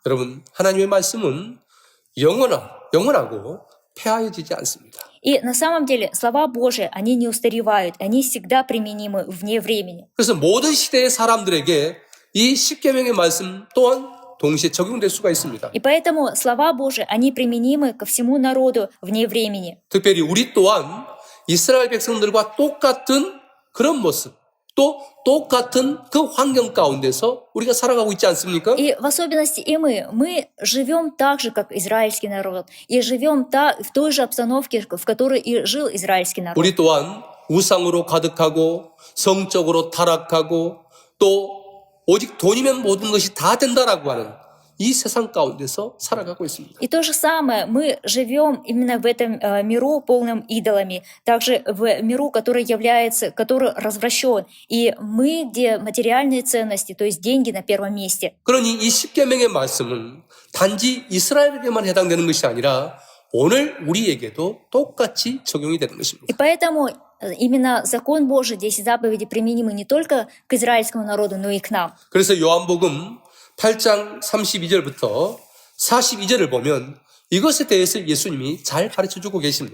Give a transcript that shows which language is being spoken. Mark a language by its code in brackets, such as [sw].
[ko] 여러분, 하나님의 말씀은 영원하고 폐하여지지 않습니다. [ru] И на самом деле слова Божии, они не устаревают, они всегда применимы вне времени. [ko] 그래서 모든 시대의 사람들에게 이 십계명의 말씀 또한 동시에 적용될 수가 있습니다. [ru] И поэтому слова Божии, они применимы ко всему народу вне времени. [ko] 특별히 우리 또한 이스라엘 백성들과 똑같은 그런 모습, 또 똑같은 그 환경 가운데서 우리가 살아가고 있지 않습니까? [ru] И в особенности и мы живем так же, как израильский народ, и живем в той же обстановке, в которой и жил израильский народ. [ko] 우리 또한 우상으로 가득하고 성적으로 타락하고 또 오직 돈이면 모든 것이 다 된다라고 하는 이 세상 가운데서 살아가고 있습니다. [ru] И то же самое, мы живем именно в этом миру, полным идолами, также в миру, который развращен. И мы, где материальные ценности, то есть деньги на первом месте. [ko] 그러니 이 십계명의 말씀은 단지 이스라엘에게만 해당되는 것이 아니라 오늘 우리에게도 똑같이 적용이 되는 것입니다. [ru] И поэтому именно закон Божий, 10 заповедей применимы не только к израильскому народу, но и к нам. [ko] 그래서 요한복음 8장 32절부터 42절을 보면 이것에 대해서 예수님이 잘 가르쳐주고 계십니다.